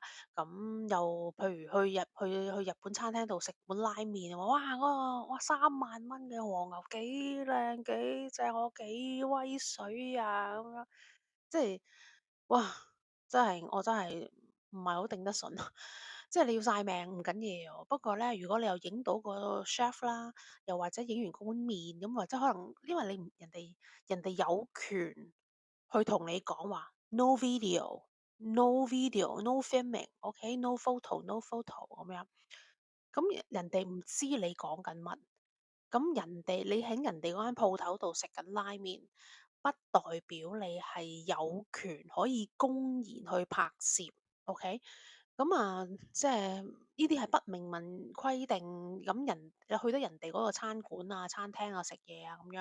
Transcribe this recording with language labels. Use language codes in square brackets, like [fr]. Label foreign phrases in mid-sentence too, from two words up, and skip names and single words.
[yue] 咁又譬如去日本餐廳度食碗拉麵，話哇嗰個哇3萬蚊嘅和牛幾靚幾正，我幾威水啊咁樣，即係哇！我真係唔係好頂得順，即係你要晒命唔緊要，不過咧，如果你又影到個 chef 啦，又或者影完嗰碗麵咁，或者可能因為你唔人哋有權去同你講話 ， [en] no video。No video, no filming, OK, no photo, no photo [yue] 咁樣。咁人哋唔知你講緊乜，咁你喺人哋嗰間鋪頭度食緊拉麵，不代表你係有權可以公然去拍攝，OK？咁啊，即係呢啲係不明文規定，咁你去得人哋嗰個餐館啊、餐廳啊食嘢啊咁樣。